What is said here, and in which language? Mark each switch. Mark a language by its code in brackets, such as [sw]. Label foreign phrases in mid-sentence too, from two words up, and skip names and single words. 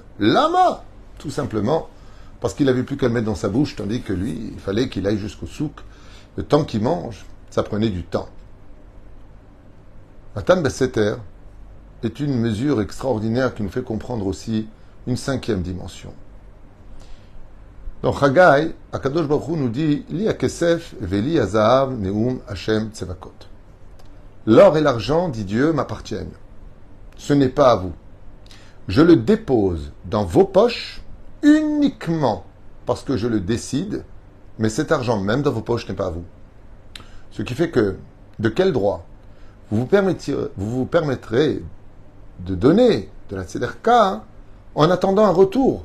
[fr] Lama, tout simplement, parce qu'il n'avait plus qu'à le mettre dans sa bouche, tandis que lui, il fallait qu'il aille jusqu'au souk. Le temps qu'il mange, ça prenait du temps. [he] מתן בסתר [fr] est une mesure extraordinaire qui nous fait comprendre aussi une cinquième dimension. Dans Chagai, [he] הקדוש ברוך הוא [fr] nous dit [he] לי הכסף ולי הזהב נאום השם צבאות. [fr] L'or et l'argent, dit Dieu, m'appartiennent. Ce n'est pas à vous. Je le dépose dans vos poches uniquement parce que je le décide, mais cet argent même dans vos poches n'est pas à vous. Ce qui fait que, de quel droit vous vous permettrez de donner de la tzedaka en attendant un retour.